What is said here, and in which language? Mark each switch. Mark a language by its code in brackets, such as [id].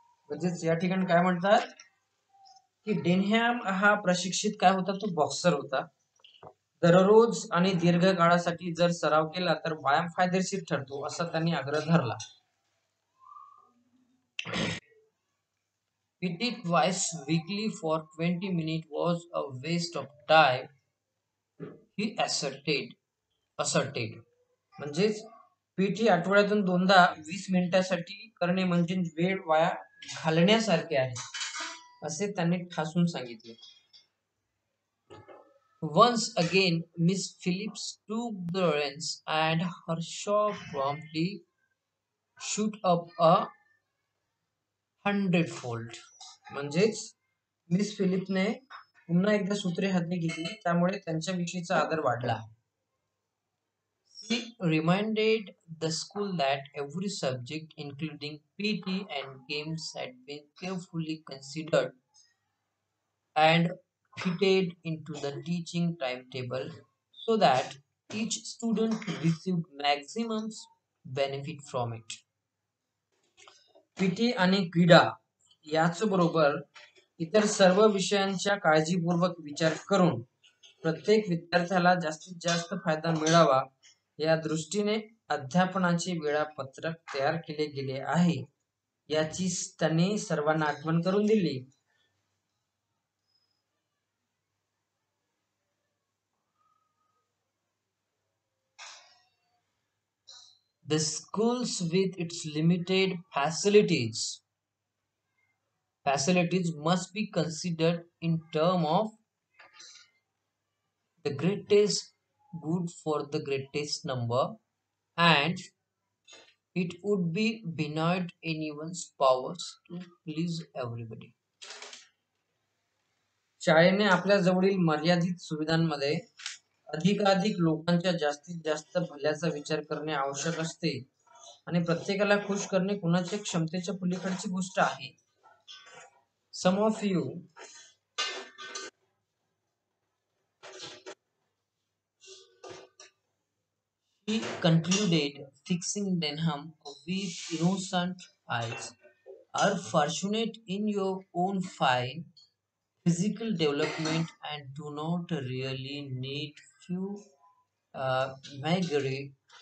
[mr] म्हणजेच या ठिकाणी काय म्हणतात की डेनहॅम हा प्रशिक्षित काय होता तो बॉक्सर होता. दररोज आणि दीर्घ काळासाठी जर सराव केला तर व्यायाम फायदेशीर ठरतो असा त्यांनी आग्रह धरला. [en] PT twice weekly for 20 minutes was a waste of time, he asserted. [mr] म्हणजेच पीटी आठवड्यातून दोनदा 20 मिनिटासाठी करणे म्हणजे वेळ वाया घालण्यासारखे आहे असे त्यांनी ठासून सांगितले. [en] Once again Miss Phillips took the reins and her shop promptly shoot up a 100-fold. [mr] म्हणजेच मिस फिलिपने पुन्हा एकदा सूत्रे हाती घेतली, त्यामुळे त्यांच्याविषयीचा आदर वाढला. [en] He reminded the school that every subject, including PT and games, had been carefully considered and fitted into the teaching timetable so that each student received maximum benefit from it. [mr] PT आणि क्रीडा याचबरोबर इतर सर्व विषयांच्या काळजीपूर्वक विचार करून प्रत्येक विद्यार्थ्याला जास्तीत जास्त फायदा मिळावा या दृष्टीने अध्यापनाचे वेळापत्रक तयार केले गेले आहे याची त्यांनी सर्वांना आठवण करून दिली. [en] The schools with its limited facilities must be considered in terms of the greatest good for the greatest number, and it would be beyond anyone's powers to please everybody. [mr] शाळेने आपल्या जवळील मर्यादित सुविधांमध्ये अधिकाधिक लोकांच्या जास्तीत जास्त भल्याचा विचार करणे आवश्यक असते आणि प्रत्येकाला खुश करणे कुणाच्या क्षमतेच्या पलीकडची गोष्ट आहे. [en] Some of you he concluded, fixing Denham with innocent eyes, are fortunate in your own fine physical development and do not really need few meagre